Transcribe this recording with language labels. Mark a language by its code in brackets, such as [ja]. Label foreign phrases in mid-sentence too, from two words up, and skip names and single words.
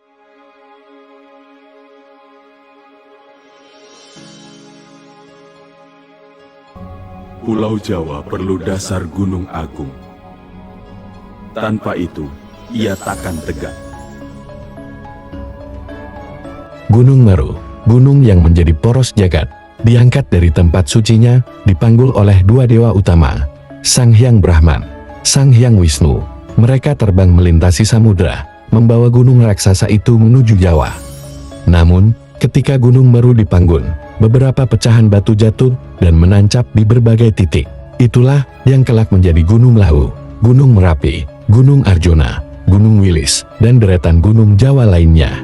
[id] Pulau Jawa perlu dasar gunung agung. Tanpa itu, ia takkan tegak. Gunung Meru, gunung yang menjadi poros jagat, diangkat dari tempat sucinya, dipanggul oleh dua dewa utama, Sang Hyang Brahman, Sang Hyang Wisnu. Mereka terbang melintasi samudra, membawa gunung raksasa itu menuju Jawa. Namun, ketika Gunung Meru dipanggul, beberapa pecahan batu jatuh dan menancap di berbagai titik. Itulah yang kelak menjadi Gunung Lawu, Gunung Merapi, Gunung Arjuna, Gunung Wilis, dan deretan gunung Jawa lainnya.